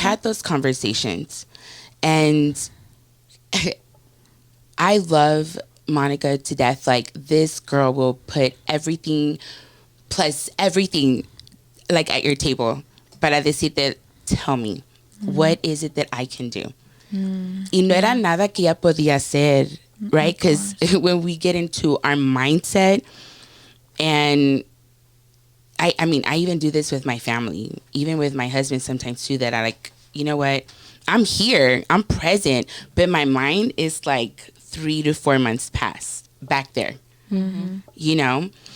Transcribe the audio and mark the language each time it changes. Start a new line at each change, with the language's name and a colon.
English: had those conversations. And I love Monica to death. Like, this girl will put everything plus everything like at your table
Spanish: para decirte,
English: tell me, what is it that I can do?
Spanish: Y no era nada que ella podía hacer,
English: right? Because when we get into our mindset, and I mean, I even do this with my family, even with my husband sometimes too, that I like, you know what? I'm here, I'm present, but my mind is like 3 to 4 months past back there, you know?